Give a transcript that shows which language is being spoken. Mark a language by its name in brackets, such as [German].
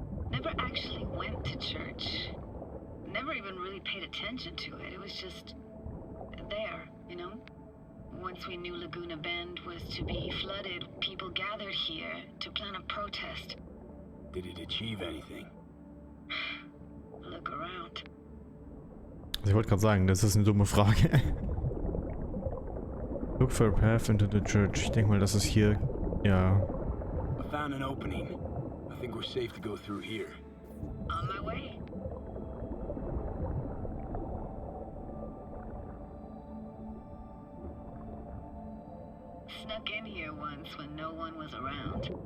[English] Never actually went to church. Never even really paid attention to it. It was just there, you know? Once we knew Laguna Bend was to be flooded, people gathered here to plan a protest. Did it achieve anything? Look around. [German] Also ich wollte gerade sagen, das ist eine dumme Frage. [English] Look for a path into the church. [German] Ich denke mal, das ist hier, ja. [English] I found an opening. I think we're safe to go through here. On my way. Snuck in here once when no one was around.